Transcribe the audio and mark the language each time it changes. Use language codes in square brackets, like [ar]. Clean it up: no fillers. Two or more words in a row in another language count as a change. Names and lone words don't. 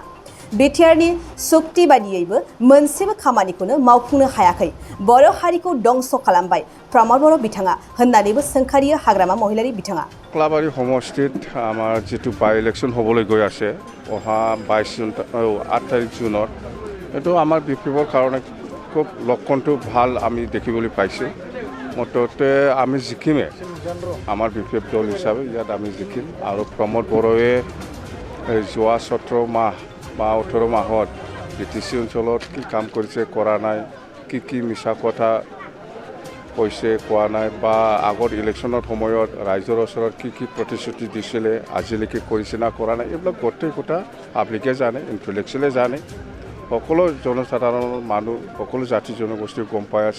[brx] बिटिआरनि सुक्ति बादियैबो मोनसेबो खामानिखौनो मावफुंनो हायाखै, बर' हारिखौ दंस खालामबाय प्रमद बर' बिथाङा होननानैबो सोंखारियो हाग्रामा महिलारि बिथाङा। [as] খখলাবাৰী সমষ্টিত আমাৰ জিতু [en] by election [as] হ'বলৈ গৈ আছে অ'হা 22 জুন 8 তাৰিখ জুনত এতো আমাৰ বিপিএফৰ কাৰণে খুব लक्षणটো ভাল আমি দেখিবলৈ পাইছোঁ। মুঠতে আমি জিকিমে আমাৰ বিপিএফ দল হিচাপে ইয়াত আমি জিকিম আৰু প্ৰমোদ বড়োৱে যোৱা 17 মাহ বা 18 মাহত বিটিচি অঞ্চলত কি কাম কৰিছে কৰা নাই, কি মিছা কথা কৈছে কোৱা নাই বা আগৰ ইলেকশ্যনৰ সময়ত ৰাইজৰ ওচৰত কি প্ৰতিশ্ৰুতি দিছিলে আজিলৈকে কৰিছে না কৰা নাই এইবিলাক গোটেই কথা পাব্লিকে জানে, ইণ্টেলেকচুৱেলে জানে, সকলো জনসাধাৰণৰ মানুহ সকলো জাতি জনগোষ্ঠী গম পাই আছে।